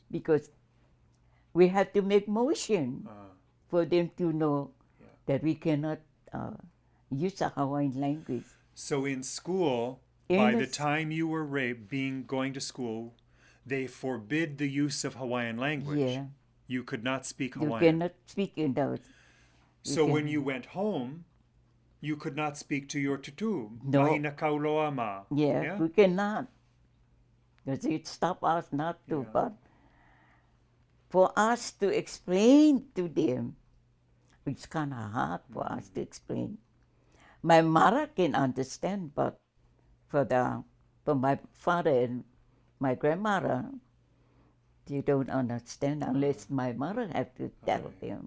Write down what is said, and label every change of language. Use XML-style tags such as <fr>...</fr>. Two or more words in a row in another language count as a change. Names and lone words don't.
<en>Because we have to make motion for them to know that we cannot use the Hawaiian language. So in school, by the time you were going to school, they forbid the use of Hawaiian language. Yeah. You could not speak You Hawaiian. cannot speak in those. So when you went home, you could not speak to your tutu. No.</en> <haw>Mahina kauloa ma.</haw> <en>Yeah, we cannot. Because it stopped us not to. Yeah. But for us to explain to them, it's kind of hard for us to explain. My mother can understand, but for my father and my grandmother, they don't understand unless my mother have to tell them.</en>